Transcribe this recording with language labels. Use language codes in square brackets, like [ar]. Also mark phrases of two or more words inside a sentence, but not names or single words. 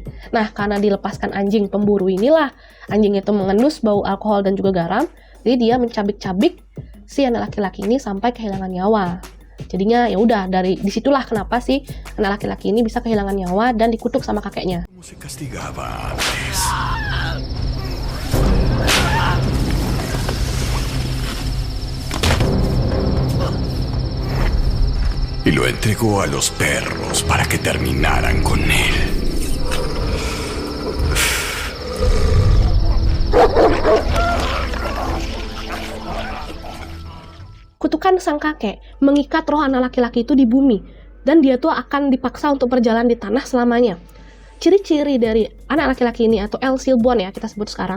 [id] Nah, karena dilepaskan anjing pemburu inilah, anjing itu mengendus bau alkohol dan juga garam. Jadi dia mencabik-cabik si anak laki-laki ini sampai kehilangan nyawa. Jadinya ya udah, dari disitulah kenapa si anak laki-laki ini bisa kehilangan nyawa dan dikutuk sama kakeknya. [es] Y lo entregó a los perros para que terminaran con él. [id] Kutukan sang kakek mengikat roh anak laki-laki itu di bumi, dan dia tuh akan dipaksa untuk berjalan di tanah selamanya. Ciri-ciri dari anak laki-laki ini atau Alcilbon ya kita sebut sekarang.